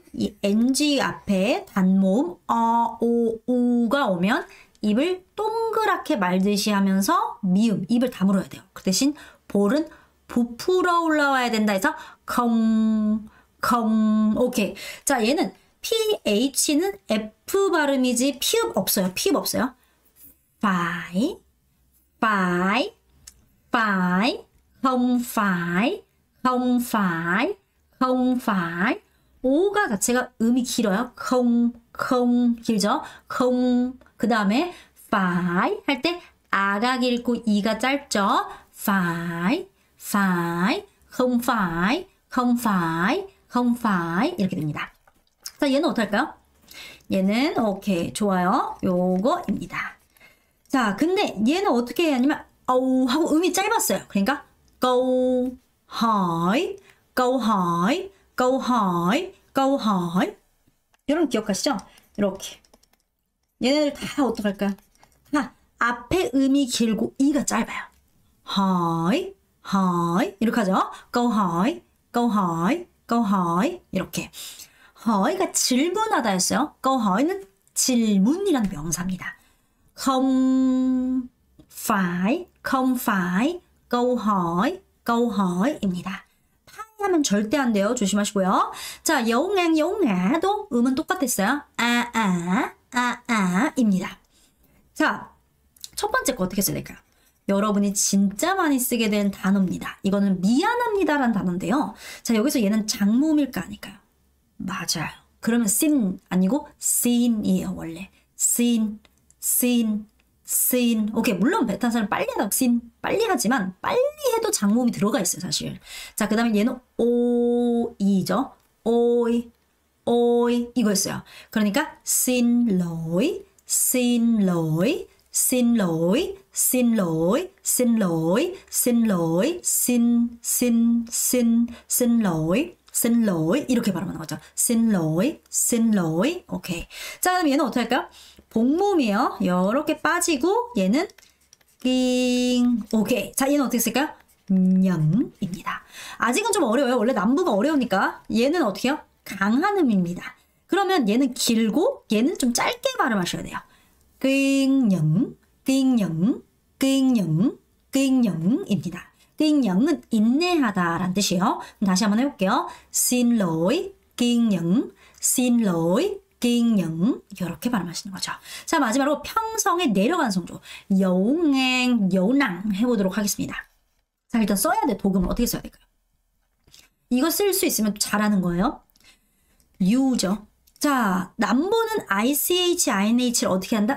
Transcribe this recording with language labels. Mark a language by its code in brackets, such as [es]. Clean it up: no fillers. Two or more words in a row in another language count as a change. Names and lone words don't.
[ko] 이 NG 앞에 단모음 오, 우가 오면 입을 동그랗게 말듯이 하면서 미음, 입을 다물어야 돼요. 그 대신 볼은 부풀어 올라와야 된다 해서 오케이. 자, 얘는 PH는 F 발음이지 피읍 없어요. 피읍 없어요. [vi] phải, không phải. [ko] 오가 자체가 음이 길어요. 길죠? 그 다음에 phải 할 때 아가 길고 이가 짧죠? [vi] phải, không phải [ko] 이렇게 됩니다. 자, 얘는 어떨까요? 얘는 오케이, 좋아요. 요거입니다. 자, 근데 얘는 어떻게 해야 하냐면 하고 음이 짧았어요. [vi] 그러니까 câu hỏi, câu hỏi, câu hỏi, câu hỏi. [ko] 여러분 기억하시죠? 이렇게. 얘네들 다 어떡할까요? 앞에 음이 길고 이가 짧아요. [vi] hỏi, hỏi [ko] 이렇게 하죠. [vi] câu hỏi, câu hỏi, câu hỏi 이렇게. [ko] hỏi 가 질문하다였어요. [vi] câu hỏi [ko] 는 질문이란 명사입니다. [vi] không phải câu hỏi, câu hỏi 입니다. [ko] 하면 절대 안 돼요. 조심하시고요. 자, 여웅행, 여웅아도 음은 똑같았어요. 입니다. 자, 첫 번째 거 어떻게 써야 될까요? 여러분이 진짜 많이 쓰게 된 단어입니다. 이거는 미안합니다라는 단어인데요. 자, 여기서 얘는 장모음일까 아닐까요? 맞아요. 그러면 sin 아니고 sin이에요, 원래. sin. 오케이, 물론 베타사는 빨리 하다 sin 빨리 하지만 빨리 해도 장모음이 들어가 있어요, 사실. 자, 그 다음에 얘는 오이죠. 오이 이거였어요. 그러니까 [vi] xin lỗi, xin lỗi, xin lỗi, xin lỗi, xin lỗi, xin lỗi, xin lỗi, xin lỗi [ko] 이렇게 발음하는 거죠. [vi] xin lỗi, xin lỗi. [ko] 오케이. 자, 그럼 얘는 어떻게 할까요? 복모음이에요. 이렇게 빠지고 얘는 띵. 오케이. 자, 얘는 어떻게 쓸까요? 냥입니다. 아직은 좀 어려워요. 원래 남부가 어려우니까 얘는 어떻게 해요? 강한 음입니다. 그러면 얘는 길고 얘는 좀 짧게 발음하셔야 돼요. 띵냥, 띵냥, 띵냥, 띵냥입니다. 띵냥은 인내하다라는 뜻이에요. 다시 한번 해볼게요. [vi] xin lỗi, 띵냥, xin lỗi, [ko] 띵냥 이렇게 발음하시는 거죠. 자, 마지막으로 평성에 내려간 성조 여웅행, 여낭 해보도록 하겠습니다. 자, 일단 써야 돼. 독음을 어떻게 써야 될까요? 이거 쓸 수 있으면 잘하는 거예요. 유죠. 자, 남보는 ICH, INH를 어떻게 한다?